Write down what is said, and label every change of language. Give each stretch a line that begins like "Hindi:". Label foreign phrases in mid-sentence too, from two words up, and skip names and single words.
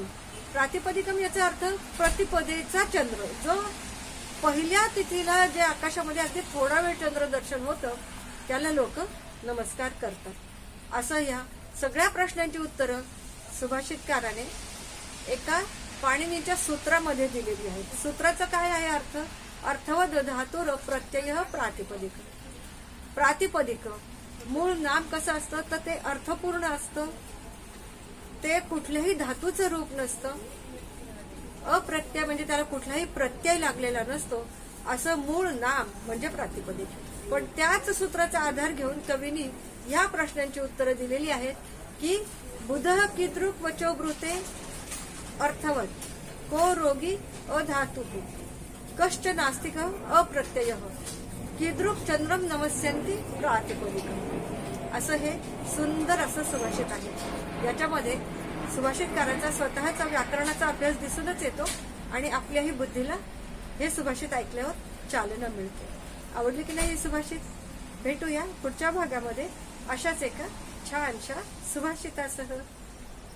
Marathi: प्रातिपदिकम याचा अर्थ प्रतिपदेचा चंद्र, जो पहिल्या तिथीला जे आकाशामध्ये अगदी थोडा वेळ चंद्रदर्शन होतं त्याला लोक नमस्कार करतात. असं या सगळ्या प्रश्नांची उत्तरं सुभाषितकाराने एका पाणिनीच्या सूत्रामध्ये दिलेली आहेत. सूत्राचा काय आहे अर्थ.
Sanskrit: अर्थवद धातुर प्रत्यय प्रातिपदिक.
Marathi: प्रातिपदिक मूळ नाम कसं असतं, तर ते अर्थपूर्ण असतं, ते कुठल्याही धातूचं रूप नसतं. अप्रत्यय म्हणजे त्याला कुठलाही प्रत्यय लागलेला नसतो, असं मूळ नाम म्हणजे प्रातिपदिक. पण त्याच सूत्राचा आधार घेऊन कवींनी या प्रश्नांची उत्तरं दिलेली आहेत की
Sanskrit: बुधः कीदृक् वचो ब्रूते अर्थवत. को रोगी अधातु. कष्ट नास्तिक अप्रत्यय. कीदृक् चंद्रम नमस्यन्ति प्रातिपदिक.
Marathi: असं हे सुंदर असं सुभाषित आहे. याच्यामध्ये सुभाषितकारांचा स्वतःचा व्याकरणाचा अभ्यास दिसूनच येतो आणि आपल्याही बुद्धीला हे सुभाषित ऐकल्यावर चालना मिळते. आवडली की नाही हे सुभाषित? भेटूया पुढच्या भागामध्ये अशाच एका छानशा सुभाषितासह.